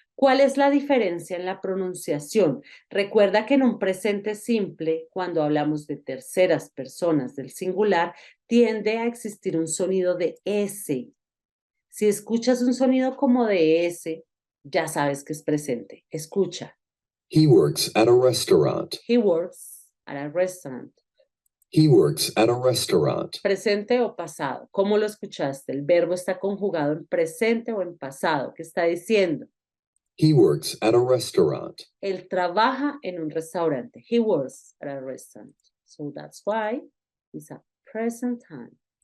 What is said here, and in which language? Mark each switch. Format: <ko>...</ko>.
<es>¿Cuál es la diferencia en la pronunciación? Recuerda que en un presente simple, cuando hablamos de terceras personas del singular, tiende a existir un sonido de S. Si escuchas un sonido como de S, ya sabes que es presente. Escucha.</es> <en>He works at a restaurant. He works at a restaurant. He works at a restaurant.</en> <es>¿Presente o pasado? ¿Cómo lo escuchaste? El verbo está conjugado en presente o en pasado. ¿Qué está diciendo?</es> <en>He works at a restaurant.</en> <es>Él trabaja en un restaurante.</es> <en>He works at a restaurant. So that's why it's a present time.</en>